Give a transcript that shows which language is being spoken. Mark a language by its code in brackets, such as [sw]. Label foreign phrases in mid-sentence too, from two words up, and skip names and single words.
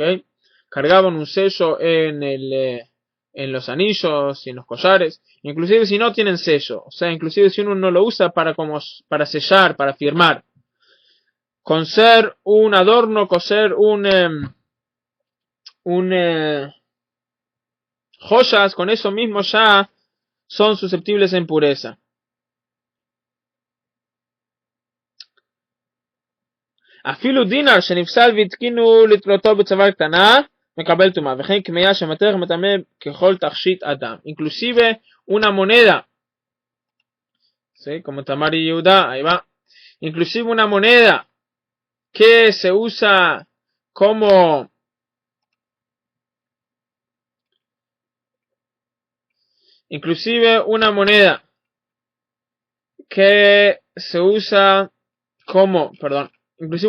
[es] Cargaban un sello en los anillos y en los collares, inclusive si no tienen sello, o sea, inclusive si uno no lo usa para sellar, para firmar. Con ser un adorno, coser joyas, con eso mismo ya son susceptibles a impureza. [he] אפילו דינר שנפסל והתקינו לתלותו בצוואר קטנה מקבל טומאה, וכן קמיה שמתך מטמא ככל תכשיט אדם. [es] Inclusive una moneda, ¿sí? Como Tamar y Yehuda, ahí va. Inclusive una moneda que se usa como inclusive una moneda que se usa como, perdón, inclusive